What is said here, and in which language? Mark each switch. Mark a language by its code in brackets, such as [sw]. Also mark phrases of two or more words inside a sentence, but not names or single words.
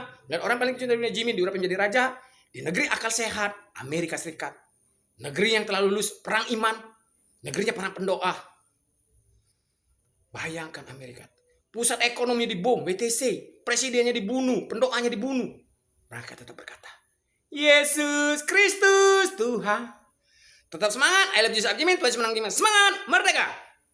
[id] Dan orang paling kecil dari dunia, Jimin, diurapi menjadi raja di negeri akal sehat, Amerika Serikat. Negeri yang telah lulus perang iman, negerinya para pendoa. Bayangkan Amerika, pusat ekonomi dibom, WTC, presidennya dibunuh, pendoanya dibunuh. Mereka tetap berkata, Yesus Kristus Tuhan. Tetap semangat, [en] I love Jesus [id] Arjimin, Tuhan Yesus menang, semangat, merdeka.